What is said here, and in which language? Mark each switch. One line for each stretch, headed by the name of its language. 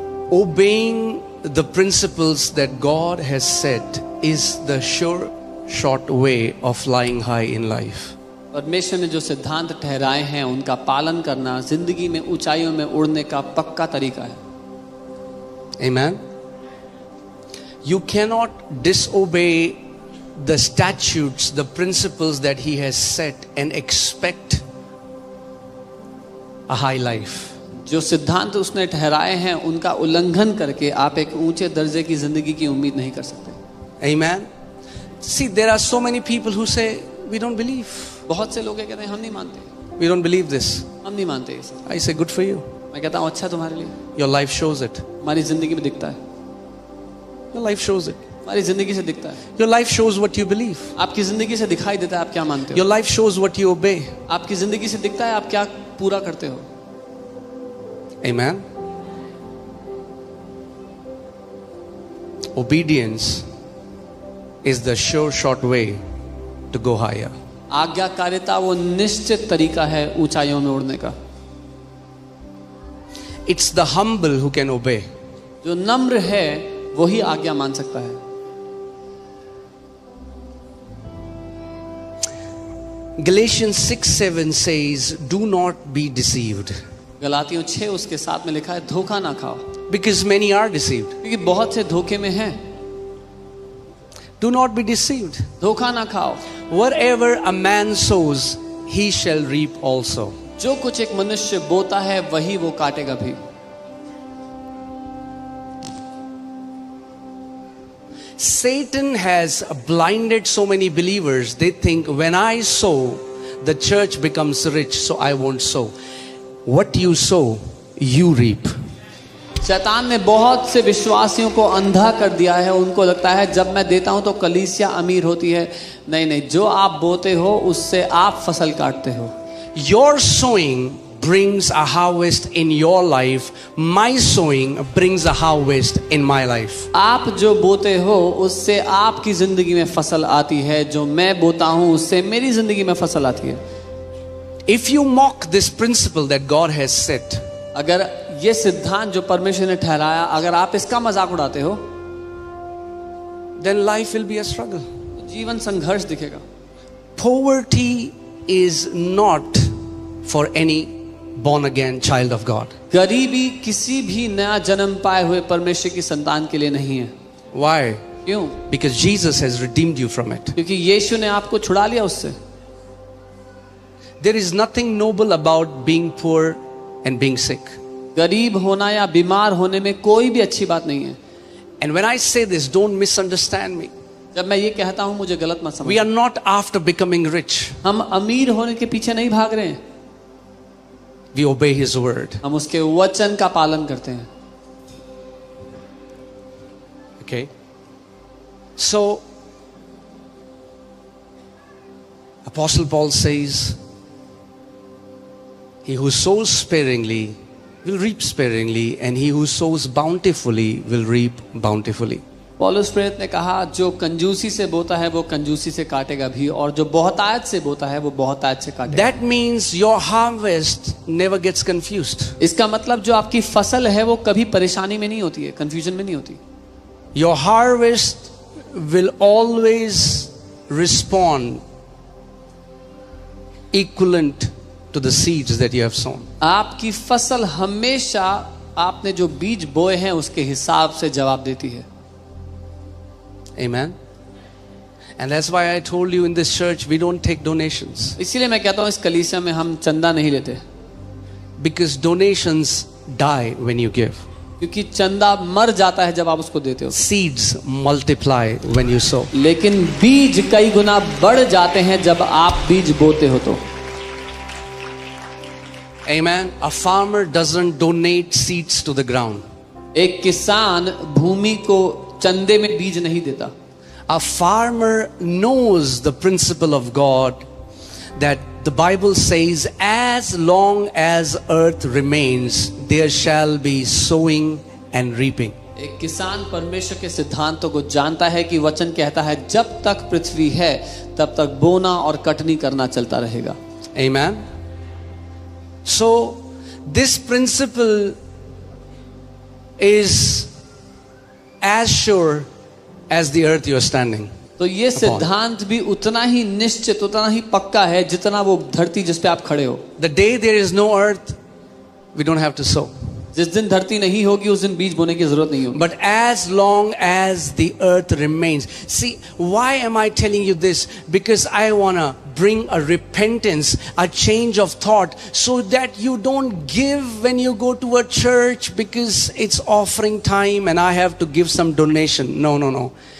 English: obeying the principles that God has set is the sure short way of flying high in life.
Hindi: परमेश्वर ने जो सिद्धांत ठहराए हैं उनका पालन करना जिंदगी में ऊंचाइयों में उड़ने का पक्का तरीका है।
English: Amen. You cannot disobey the statutes, the principles that He has set and expect a high life.
Hindi: जो सिद्धांत उसने ठहराए हैं उनका उल्लंघन करके आप एक ऊंचे दर्जे की जिंदगी की उम्मीद नहीं कर सकते।
English: Amen. See, there are so many people who say we don't believe.
Hindi: बहुत से लोग कहते हैं हम नहीं मानते,
English: We don't believe this.
Hindi: हम नहीं मानते इसे।
English: I say good for you.
Hindi: मैं कहता हूँ अच्छा तुम्हारे लिए,
English: Your life shows it.
Hindi: हमारी जिंदगी में दिखता है,
English: Your life shows it.
Hindi: हमारी जिंदगी से दिखता है।
English: Your life shows what you believe.
Hindi: आपकी जिंदगी से दिखाई देता है आप क्या मानते
English: Your
Hindi: हो।
English: life shows what you obey.
Hindi: आपकी जिंदगी से दिखता है आप क्या पूरा करते हो।
English: Amen. Obedience is the sure short way to go higher.
Hindi: आज्ञाकारिता वो निश्चित तरीका है ऊंचाइयों में उड़ने का।
English: It's the humble who can obey.
Hindi: जो नम्र है वही आज्ञा मान सकता है।
English: Galatians 6:7 says, "Do not be deceived,
Hindi: गलातियों 6 उसके साथ में लिखा है धोखा ना खाओ,
English: because many are deceived."
Hindi: क्योंकि बहुत से धोखे में हैं।
English: Do not be deceived.
Hindi: धोखा ना खाओ।
English: Whatever a man sows, he shall reap also.
Hindi: जो कुछ एक मनुष्य बोता है वही वो काटेगा भी।
English: Satan has blinded so many believers. They think when I sow, the church becomes rich, so I won't sow. What you sow, you reap.
Hindi: शैतान ने बहुत से विश्वासियों को अंधा कर दिया है। उनको लगता है जब मैं देता हूं तो कलीसिया अमीर होती है। नहीं नहीं, जो आप बोते हो उससे आप फसल काटते हो।
English: Your sowing brings a harvest in your life. My sowing brings a harvest in my life.
Hindi: आप जो बोते हो उससे आपकी जिंदगी में फसल आती है, जो मैं बोता हूं उससे मेरी जिंदगी में फसल आती है।
English: If you mock this principle that God has set,
Hindi: अगर ये सिद्धांत जो परमेश्वर ने ठहराया, अगर आप इसका मजाक उड़ाते हो
English: then life will be a struggle.
Hindi: तो जीवन संघर्ष दिखेगा।
English: Poverty is not for any born again child of God.
Hindi: गरीबी किसी भी नया जन्म पाए हुए परमेश्वर की संतान के लिए नहीं है।
English: Why?
Hindi: क्यों?
English: Because Jesus has redeemed you from it.
Hindi: क्योंकि यीशु ने आपको छुड़ा लिया उससे।
English: There is nothing noble about being poor and being sick.
Hindi: गरीब होना या बीमार होने में कोई भी अच्छी बात नहीं है।
English: And when I say this, don't misunderstand me.
Hindi: जब मैं ये कहता हूं मुझे गलत मत
English: We
Hindi: समझो।
English: are not after becoming rich.
Hindi: हम अमीर होने के पीछे नहीं भाग रहे हैं,
English: We obey His word.
Hindi: हम उसके वचन का पालन करते हैं।
English: Okay? So, Apostle Paul says, he who sows sparingly will reap sparingly, and he who sows bountifully will reap bountifully.
Hindi: पौलुस प्रेरित ने कहा जो कंजूसी से बोता है वो कंजूसी से काटेगा भी, और जो बहुतायत से बोता है वो बहुतायत से काटेगा।
English: That means your harvest never gets confused.
Hindi: इसका मतलब जो आपकी फसल है वो कभी परेशानी में नहीं होती है, कंफ्यूजन में नहीं होती।
English: Your harvest will always respond equivalent to the seeds that you have sown.
Hindi: आपकी फसल हमेशा आपने जो बीज बोए हैं उसके हिसाब से जवाब देती है।
English: Amen. And that's why I told you in this church we don't take donations,
Hindi: इसीलिए मैं कहता हूँ इस कलीसिया में हम चंदा नहीं लेते,
English: because donations die when you give.
Hindi: क्योंकि चंदा मर जाता है जब आप उसको देते हो,
English: Seeds multiply when you sow.
Hindi: लेकिन बीज कई गुना बढ़ जाते हैं जब आप बीज बोते हो तो।
English: Amen. A farmer doesn't donate seeds to the ground.
Hindi: एक किसान भूमि को चंदे में बीज नहीं देता।
English: A farmer knows the principle of God, that the Bible says, as long as earth remains, there shall be sowing and reaping.
Hindi: एक किसान परमेश्वर के सिद्धांतों को जानता है कि वचन कहता है जब तक पृथ्वी है तब तक बोना और कटनी करना चलता रहेगा।
English: Amen. So this principle is as sure as the earth you are standing.
Hindi: तो ये सिद्धांत भी उतना ही निश्चित, उतना ही पक्का है जितना वो धरती जिस पे आप खड़े हो.
English: The day there is no earth, we don't have to sow.
Hindi: जिस दिन धरती नहीं होगी उस दिन बीज बोने की जरूरत नहीं होगी.
English: But as long as the earth remains. See, why am I telling you this? Because I want to bring a repentance, a change of thought, so that you don't give when you go to a church because it's offering time and I have to give some donation. No, no, no.